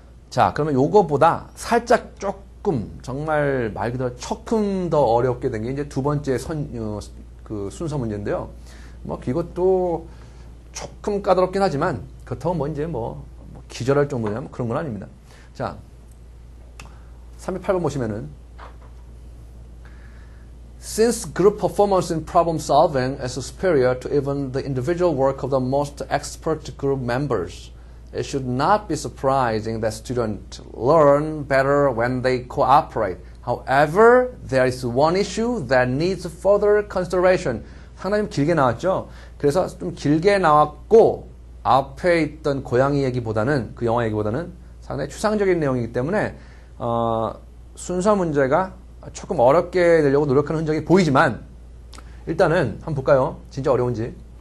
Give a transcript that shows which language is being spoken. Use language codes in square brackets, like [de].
[ko] 자, 그러면 요거보다 살짝 조금 정말 말 그대로 조금 더 어렵게 된 게 이제 두 번째 순서 문제인데요. 이것도 조금 까다롭긴 하지만 그렇다고 이제 기절할 정도냐 그런 건 아닙니다. 자, 308번 보시면은 [en] Since group performance in problem solving is superior to even the individual work of the most expert group members, it should not be surprising that students learn better when they cooperate. However, there is one issue that needs further consideration. [ko] 상당히 좀 길게 나왔죠? 그래서 좀 길게 나왔고 앞에 있던 고양이 얘기보다는 그 영화 얘기보다는 상당히 추상적인 내용이기 때문에 순서 문제가 조금 어렵게 내려고 노력하는 흔적이 보이지만 일단은 한번 볼까요? 진짜 어려운지.